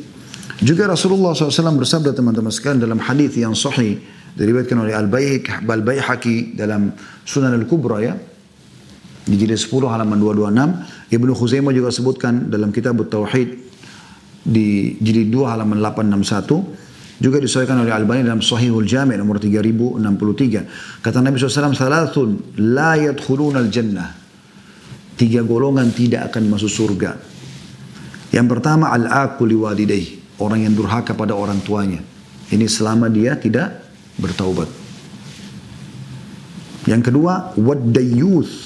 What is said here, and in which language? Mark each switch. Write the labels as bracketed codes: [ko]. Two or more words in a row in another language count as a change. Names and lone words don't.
[id] Juga Rasulullah SAW bersabda teman-teman sekalian dalam hadis yang sahih diriwayatkan oleh Al-Baihaqi dalam Sunan Al-Kubra, ya, di jilid 10 halaman 226. Ibnu Khuzaimah juga sebutkan dalam kitab Tauhid di jilid 2 halaman 861. Juga disahihkan oleh Al-Albani dalam Sahihul Jami' nomor 3063. Kata Nabi SAW, [ar] ثلاثة لا يدخلون الجنة. [id] 3 golongan tidak akan masuk surga. Yang pertama, [ar] العاق لوالديه, [id] orang yang durhaka pada orang tuanya. Ini selama dia tidak bertaubat. Yang kedua, wad-dayyuth.